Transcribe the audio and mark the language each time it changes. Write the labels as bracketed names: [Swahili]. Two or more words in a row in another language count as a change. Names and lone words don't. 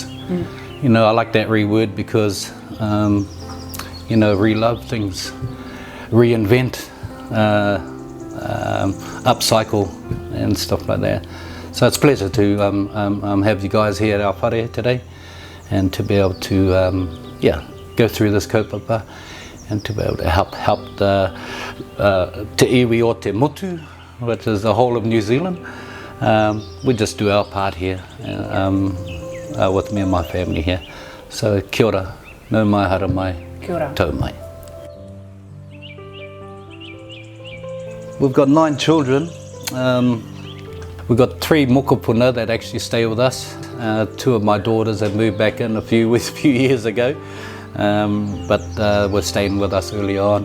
[English] You know, I like that word because, you know, re-love things, reinvent, upcycle and stuff like that. So it's a pleasure to have you guys here at our whare today and to be able to go through this kaupapa and to be able to help [Māori] te iwi o te motu, [English] which is the whole of New Zealand. We just do our part here with me and my family here. [Māori] So kia ora, nau mai, hara mai, kia ora. Tau mai. [English] We've got 9 children. We've got 3 mokopuna that actually stay with us. 2 of my daughters have moved back in a few years ago, but were staying with us early on.